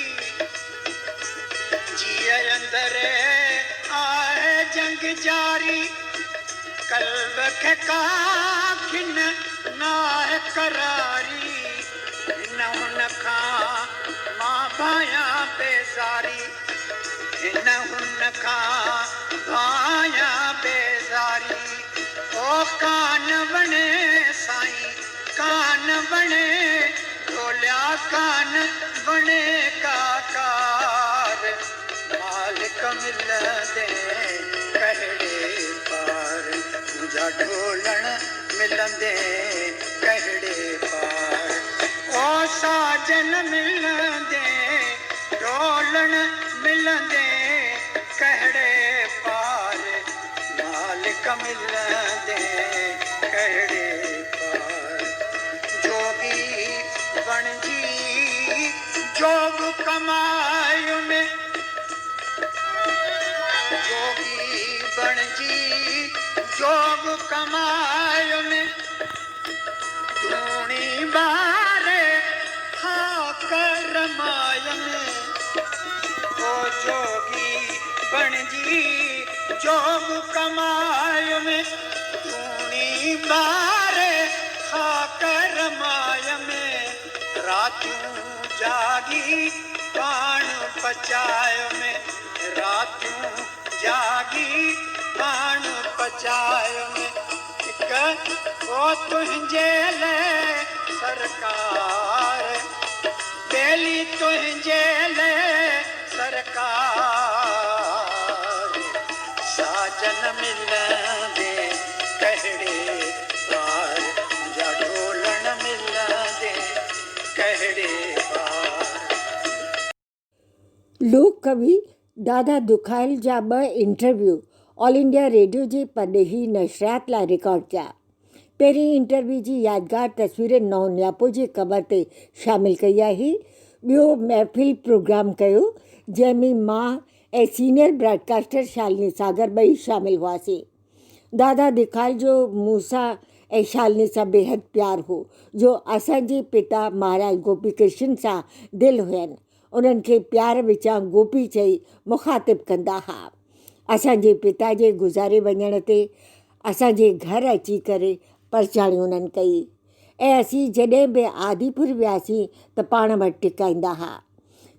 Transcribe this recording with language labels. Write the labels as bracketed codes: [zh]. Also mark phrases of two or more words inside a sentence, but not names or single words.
[sd] जिए अंदरे आहे जंग जारी कल्ब के काकिन नाहे करारी न हुन खां मां भाया बेज़ारी न हुन खां भाया बेज़ारी ओ कान बने साईं कान बने ढोलिया कान बने काकार मालिक मिलंदे कहड़े पार मुंहिंजा ढोलण मिलंदे कहड़े पार ओ साजन मिलंदे ढोलण मिलंदे कहड़े पार मालिक मिलंदे कहड़े पार जोगी बणजी जोग कमायो में जोगी बणजी जोग कमायो में धूणी बारे खाकर माय में ओ जोगी बणजी जोग कमाय में धूणी बारे खाकर माय में रातूं जागी पाण पचायो में रातूं जागी पाण पचायो में हिक ओ तुंहिंजे लाइ सरकार बेली तुंहिंजे लाइ सरकार साजन मिलंदे कहड़े पार मुंहिंजा ढोलण मिलंदे कहड़े पार। लोक कवि दादा दुखाइल जा 2 इंटरव्यू ऑल इंडिया रेडियो जे परॾेही नशरियात लाइ रिकॉर्ड कया। पहिरीं इंटरव्यू जी यादगार तस्वीर नौ न्यापो जे कवर ते शामिल कई आहे। ॿियो महफ़िल प्रोग्राम कयो जंहिंमें मां ऐं [en] senior broadcaster [sd] शालिनी सागर ॿई शामिल हुआसीं। दादा दुखाइल जो मूंसां ऐं शालिनी सां बेहद प्यारु हो जो असांजे पिता महाराज गोपी कृष्ण सां दिलि हुयनि। उन्हनि खे प्यार विचां गोपी चई मुखातिब कंदा हुआ। असांजे पिता जे गुज़ारे वञण ते असांजे घर अची करे परचाणी उन्हनि कई ऐं असीं जॾहिं बि आदिपुर वियासीं त पाण वटि टिकाईंदा हुआ।